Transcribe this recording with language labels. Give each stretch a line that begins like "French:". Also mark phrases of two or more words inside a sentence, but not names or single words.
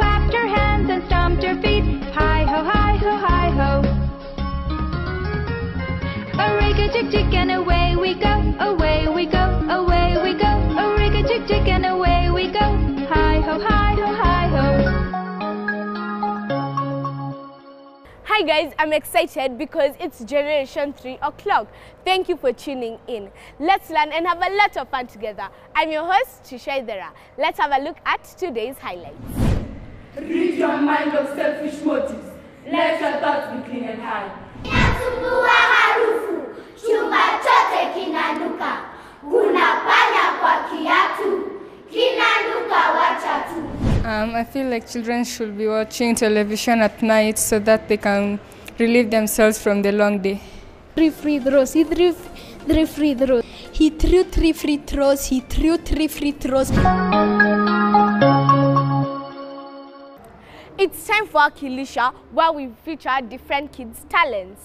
English: clapped her hands and stomped her feet. Hi ho, hi ho, hi ho. A rig-a-tick-tick and away we go, away we go, away we go. A rig-a-tick-tick and away we go. Hi ho, hi ho, hi ho. Hi guys, I'm excited because it's Generation 3 o'clock. Thank you for tuning in. Let's learn and have a lot of fun together. I'm your host, Tishaidera. Let's have a look at today's highlights. Rid your mind of selfish motives. Let your thoughts be clean and high.
Swahili: Inasumbua harufu, chumba chote kinanuka. Kuna panya kwa kiatu, kinanuka wacha tu.
English: I feel like children should be watching television at night so that they can relieve themselves from the long day. 3 free throws. He threw 3 free throws. He threw 3 free throws. He threw 3 free throws. It's time for Wakilisha, where we feature different kids' talents.